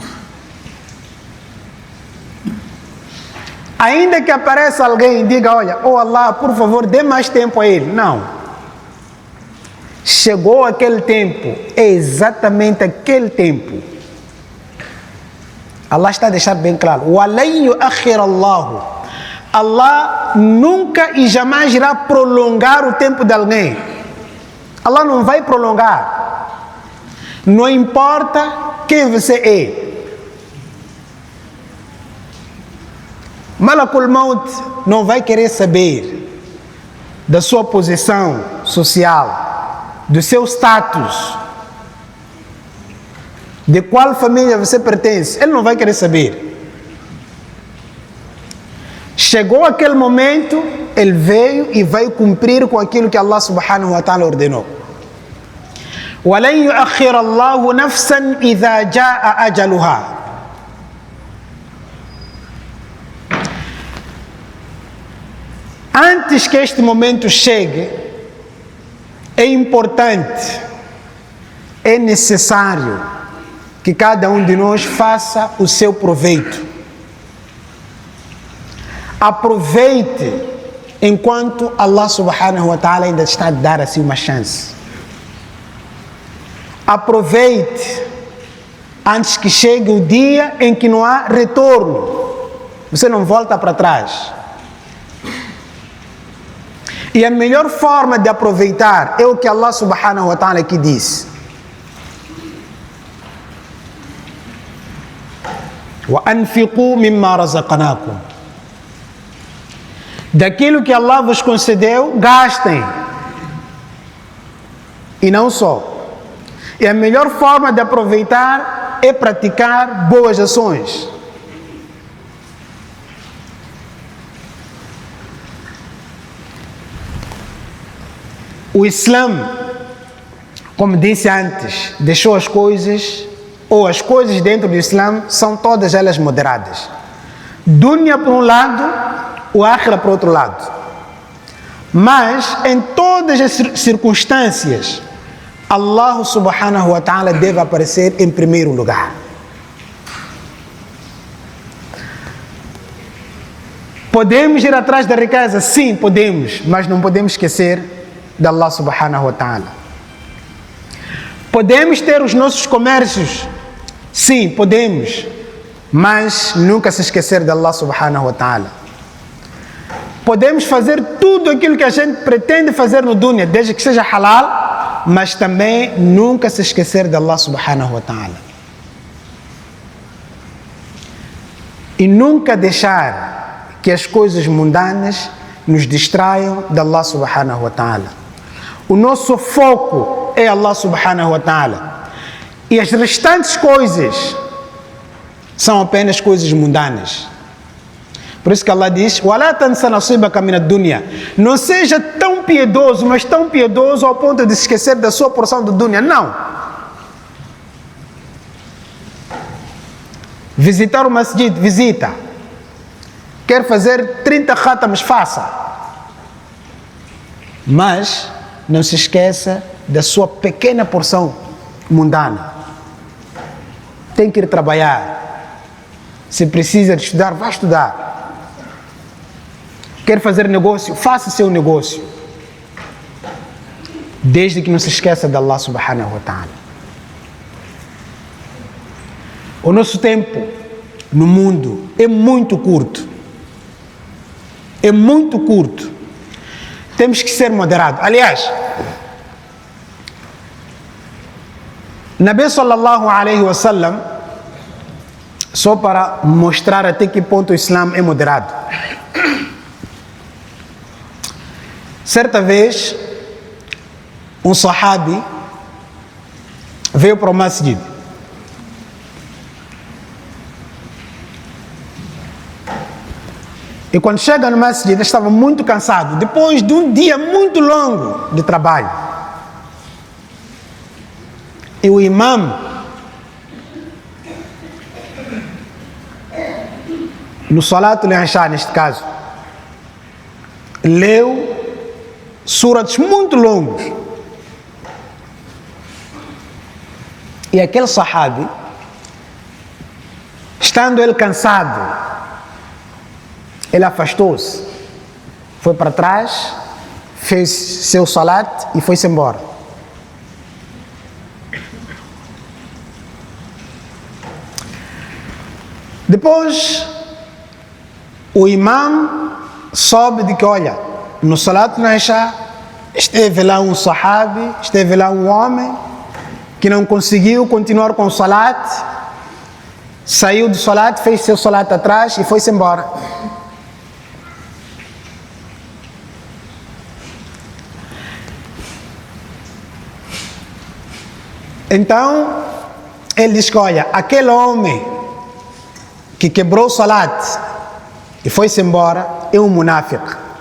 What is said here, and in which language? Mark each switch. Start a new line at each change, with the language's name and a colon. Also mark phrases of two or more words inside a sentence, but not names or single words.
Portuguese: Ainda que apareça alguém e diga, olha, oh Allah, por favor, dê mais tempo a ele. Não. Chegou aquele tempo, é exatamente aquele tempo. Allah está a deixar bem claro.
Arabic: وَلَنْ يُؤَخِّرَ اللَّهُ.
Portuguese: Allah nunca e jamais irá prolongar o tempo de alguém. Allah não vai prolongar. Não importa quem você é.
Arabic: ملك الموت
Portuguese: não vai querer saber da sua posição social, do seu status, de qual família você pertence. Ele não vai querer saber. Chegou aquele momento, ele veio e vai cumprir com aquilo que
Arabic: الله سبحانه وتعالى
Portuguese: ordenou.
Arabic: وَلَنْ يُؤَخِّرَ اللَّهُ نَفْسًا إِذَا جَاءَ أَجَلُهَا.
Portuguese: Antes que este momento chegue, é importante, é necessário que cada um de nós faça o seu proveito. Aproveite enquanto
Arabic: الله سبحانه وتعالى
Portuguese: ainda está a dar assim uma chance. Aproveite antes que chegue o dia em que não há retorno. Você não volta para trás. E a melhor forma de aproveitar é o que
Arabic: الله سبحانه وتعالى
Portuguese: aqui diz.
Arabic: وَأَنْفِقُوا مِمَّا رَزَقْنَاكُمْ.
Portuguese: Daquilo que Allah vos concedeu, gastem. E não só. E a melhor forma de aproveitar é praticar boas ações. O Islã, como disse antes, deixou as coisas dentro do Islã são todas elas moderadas. Dunya por um lado, o Akhira por outro lado. Mas em todas as circunstâncias,
Arabic: الله سبحانه وتعالى
Portuguese: deve aparecer em primeiro lugar. Podemos ir atrás da riqueza? Sim, podemos, mas não podemos esquecer de
Arabic: الله سبحانه وتعالى.
Portuguese: Podemos ter os nossos comércios? Sim, podemos, mas nunca se esquecer de
Arabic: الله سبحانه وتعالى.
Portuguese: Podemos fazer tudo aquilo que a gente pretende fazer no dunya, desde que seja halal, mas também nunca se esquecer de
Arabic: الله سبحانه وتعالى.
Portuguese: E nunca deixar que as coisas mundanas nos distraiam de
Arabic: الله سبحانه وتعالى.
Portuguese: O nosso foco é
Arabic: الله سبحانه وتعالى.
Portuguese: E as restantes coisas são apenas coisas mundanas. Por isso que Allah diz:
Arabic: "ولا تنس نصيبك من الدنيا".
Portuguese: Não seja tão piedoso, mas tão piedoso ao ponto de se esquecer da sua porção do dunya. Não. Visitar o masjid, visita. Quer fazer 30 khatams, faça. Mas não se esqueça da sua pequena porção mundana. Tem que ir trabalhar. Se precisa de estudar, vá estudar. Quer fazer negócio, faça seu negócio. Desde que não se esqueça de
Arabic: الله سبحانه وتعالى.
Portuguese: O nosso tempo no mundo é muito curto. É muito curto. Temos que ser moderados. Aliás,
Arabic: نبي صلى الله عليه وسلم,
Portuguese: só para mostrar até que ponto o Islã é moderado. Certa vez, um sahabi veio para o masjid. E quando chega no masjid, ele estava muito cansado, depois de um dia muito longo de trabalho. E o imam, no
Arabic: صلاة العشاء,
Portuguese: neste caso, leu surats muito longos. E aquele sahabi, estando ele cansado, ele afastou-se, foi para trás, fez seu salat e foi-se embora. Depois, o imam soube de que, olha, no
Arabic: صلاة العشاء
Portuguese: esteve lá um sahabi, esteve lá um homem que não conseguiu continuar com o salat, saiu do salat, fez seu salat atrás e foi-se embora. Então, ele diz que, olha, aquele homem que quebrou o salat e foi-se embora é um munáfico.